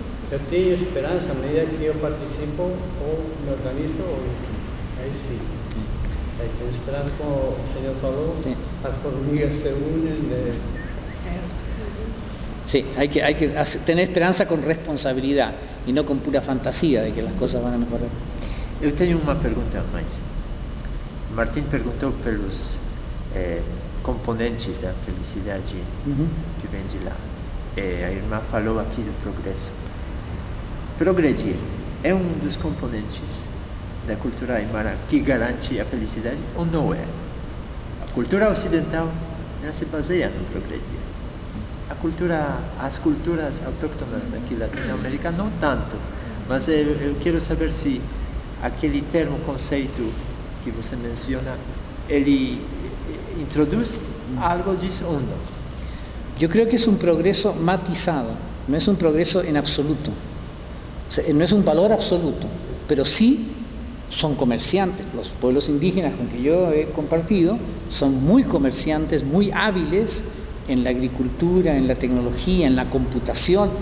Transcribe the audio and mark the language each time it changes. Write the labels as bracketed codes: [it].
[es] Yo tengo esperanza a medida que yo participo o me organizo, ahí sí. Hay que esperar, como el Señor faló, las hormigas se unen. Sí, hay que tener esperanza con responsabilidad y no con pura fantasía de que las cosas van a mejorar. [pt] Eu tenho uma pergunta a mais. Martim perguntou pelos componentes da felicidade que vem de lá. A irmã falou aqui do progresso. Progredir é um dos componentes da cultura aimara que garante a felicidade ou não é? A cultura ocidental ela se baseia no progredir. As culturas autóctonas aqui na Latinoamérica não tanto, mas eu quero saber se aquele termo, conceito que você menciona, ele introduz algo disso ou não? [es] Yo creo que es un progreso matizado, no es un progreso en absoluto. O sea, no es un valor absoluto, pero sí son comerciantes. Los pueblos indígenas con que yo he compartido son muy comerciantes, muy hábiles en la agricultura, en la tecnología, en la computación.